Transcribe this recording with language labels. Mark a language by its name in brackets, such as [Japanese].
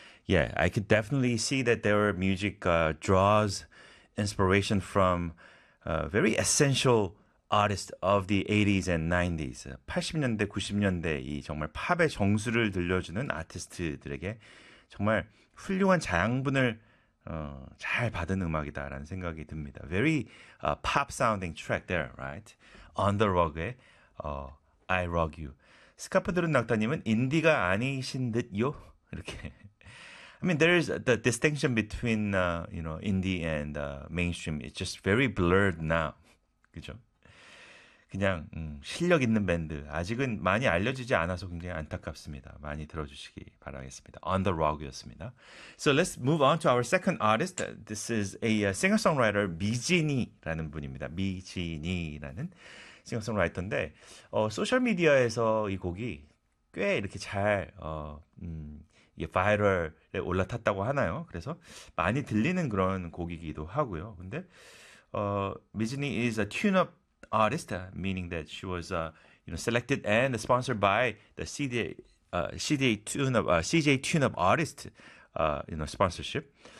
[English] Yeah, I could definitely see that their music draws inspiration from very essential artist of the 80s and 90s. [Korean] 80년대, 90년대 이 정말 팝의 정수를 들려주는 아티스트들에게 정말 훌륭한 자양분을 잘 받은 음악이다라는 생각이 듭니다. [English] Very pop sounding track there, right? On the Rug의 I Rug You. [Korean] 스카프 들은 낙타님은 인디가 아니신 듯요. 이렇게. [English] I mean, there's the distinction between indie and mainstream. It's just very blurred now. [Korean] 그죠? 그냥 실력 있는 밴드. 아직은 많이 알려지지 않아서 굉장히 안타깝습니다. 많이 들어주시기 바라겠습니다. On the Rock이었습니다. [English] So let's move on to our second artist. This is a singer-songwriter, [Korean] 미진이라는 분입니다. 미진이라는 싱어송라이터인데 소셜미디어에서 이 곡이 꽤 이렇게 잘, 이게 바이럴에 올라탔다고 하나요? 그래서 많이 들리는 그런 곡이기도 하고요. [English] 근데 미진이 is a tune-up artist, meaning that she was selected and sponsored by the CJ Tune-Up Artist sponsorship.